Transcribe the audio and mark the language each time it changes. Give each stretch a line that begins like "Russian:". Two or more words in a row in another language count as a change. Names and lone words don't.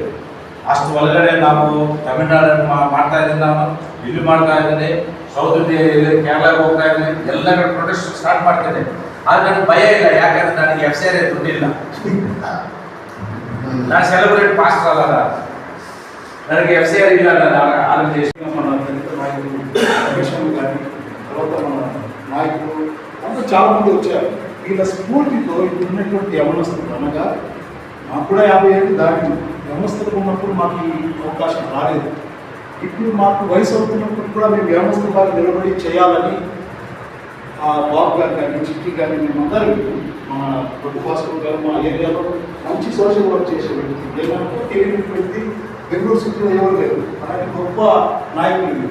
Kannada: ಅಷ್ಟು ಒಳಗಡೆ ನಾವು ತಮಿಳ್ನಾಡಲ್ಲಿ ಮಾಡ್ತಾ ಇದ್ದೀನಿ, ನಾನು ಇಲ್ಲಿ ಮಾಡ್ತಾ ಇದ್ದೀನಿ, ಸೌತ್ ಇಂಡಿಯಾ ಇಲ್ಲಿ ಕೇರಳಕ್ಕೆ ಹೋಗ್ತಾ ಇದ್ದೀನಿ, ಎಲ್ಲ ಕಡೆ
English: protest start
Kannada: ಮಾಡ್ತೇನೆ. ಆದರೆ ನನಗೆ ಭಯ ಇಲ್ಲ, ಯಾಕಂದ್ರೆ ನನಗೆ FCR ದುಡ್ಡಿಲ್ಲ. ನಾನು
English: celebrate pastor
Kannada: ಅಲ್ಲ, ನನಗೆ FCR ಇಲ್ಲ. ನಾನು
Telugu: నాయకులు అందరూ చాలా మంది వచ్చారు. వీళ్ళ స్ఫూర్తితో ఇప్పుడు ఉన్నటువంటి యవనస్తులు, అనగా మాకు కూడా 50 ఏళ్ళు దాటి యవనస్తులు ఉన్నప్పుడు మాకు ఈ అవకాశం రాలేదు. ఇప్పుడు మాకు వయసు అవుతున్నప్పుడు కూడా మేము యవనస్తుల బాగా నిలబడి చేయాలని ఆ బాబు గారు కానీ, చిట్టి కానీ, మేమందరూ మన డొక్కు భాస్కర్ గారు మా ఏరియాలో మంచి
English: social work
Telugu: చేసే వ్యక్తి, ఏమంటే తెలియని వ్యక్తి, బెంగళూరు సిటీలో ఎవరు లేరు, అలాంటి గొప్ప నాయకులు.